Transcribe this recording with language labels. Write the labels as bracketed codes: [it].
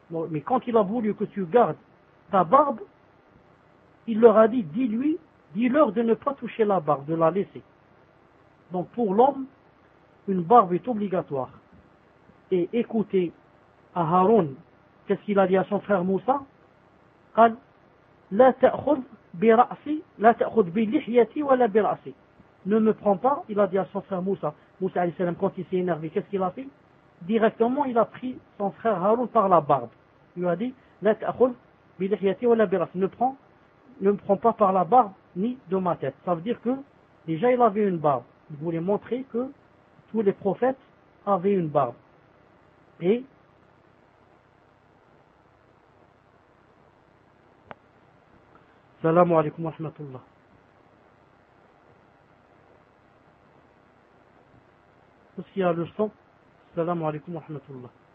[fr] Mais quand il a voulu que tu gardes ta barbe, il leur a dit, dis-leur de ne pas toucher la barbe, de la laisser. Donc pour l'homme, une barbe est obligatoire. Et écoutez à Harun, Qu'est-ce qu'il a dit à son frère Moussa? [ar] قال لا تأخذ برأسي لا تأخذ بلحيتي ولا برأسي. [fr] Ne me prends pas, il a dit à son frère Moussa. Moussa alayhi salam, quand il s'est énervé, qu'est-ce qu'il a fait? Directement, il a pris son frère Haroun par la barbe. Il lui a dit [ar] لا تأخذ بلحيتي ولا برأسي. [fr] Ne me prends pas par la barbe ni de ma tête. Ça veut dire que déjà il avait une barbe. Il voulait montrer que tous les prophètes avaient une barbe. [ar] Et السلام عليكم ورحمة الله. [fr] Aussi à le son. [ar] السلام عليكم ورحمة الله.